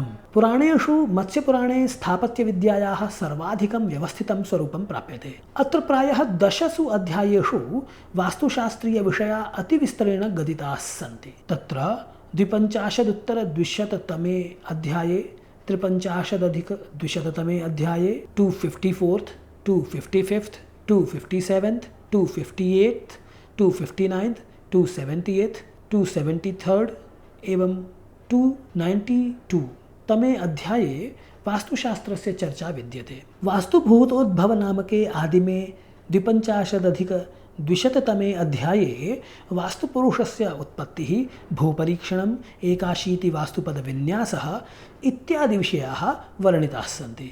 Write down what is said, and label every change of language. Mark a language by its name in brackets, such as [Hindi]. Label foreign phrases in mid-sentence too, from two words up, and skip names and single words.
[Sanskrit] पुराणेषु मत्स्यपुराणे स्थापत्यविद्यायाः सर्वाधिकं व्यवस्थितं स्वरूपं प्राप्यते। अत्र प्रायः 10 अध्यायेषु वास्तुशास्त्रीयविषयाः अतिविस्तरेण गदिताः सन्ति। तत्र 250-तमे अध्याये, 53-अधिक-200-तमे अध्याये, 254th, 255th, 257th, 258th, 259th, 278th, 273rd एवं 292 तमे अध्याये वास्तुशास्त्रस्य चर्चा विद्यते। वास्तुभूतोद्भव नामके आदिमे 250-अधिक-200-तमे अध्याये वास्तुपुरुषस्य उत्पत्तिः, भूपरीक्षणम्, 81 वास्तुपदविन्यासः इत्यादि विषयाः वर्णिताः सन्ति।